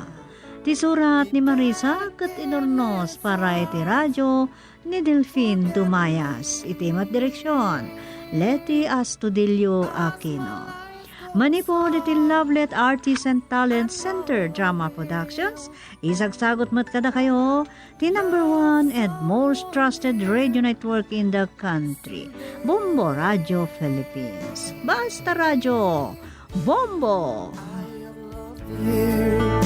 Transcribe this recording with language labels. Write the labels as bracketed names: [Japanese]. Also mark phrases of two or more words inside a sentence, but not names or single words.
[Iloko] Ti surat ni Marisa ket inornos para iti radyo ni Delfin Dumayas. Iti mat direksyon, Leti Astudillo Aquino. Manipod iti Lovelet Artists and Talent Center Drama Productions. Isagsagot mat kada kayo, ti [English] #1 and most trusted radio network in the country. [Iloko] Bombo Radio Philippines. Basta Radio. Bombo! Here